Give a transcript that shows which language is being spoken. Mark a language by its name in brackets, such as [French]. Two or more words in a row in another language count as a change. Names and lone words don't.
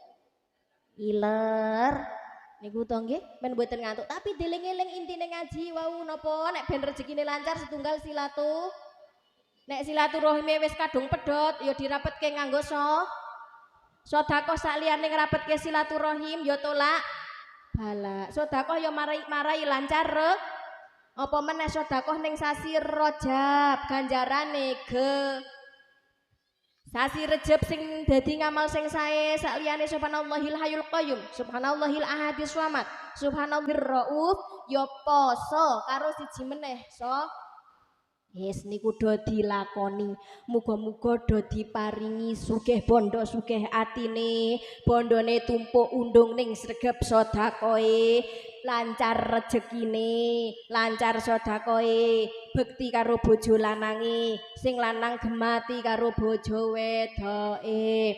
[Javanese] iler niku to nggih men mboten ngantuk tapi dieling-eling intine ngaji wau napa nek ben rezekine lancar setunggal silatu nek silaturahime wis kadung pedhot ya dirapetke nganggo sedekah saliyane ngrapetke silaturahim ya tolak bala sedekah ya marai lancar apa meneh sedekah ning sasi Rajab ganjarane Sasi Rejab sing dadi ngamal sing sae sakliyane [Arabic] سبحان الله الحي القيوم, سبحان الله الأحد الصمد, سبحان الله الرؤوف [Javanese] ya poso karo siji meneh Yes niku do dilakoni. Muga-muga do diparingi sugih bondo sugih atine, bondone tumpuk undung ning sregep sedekahe, lancar rejekine, lancar sedekahe, bekti karo bojo lanange, sing lanang gemati karo bojo wedoke.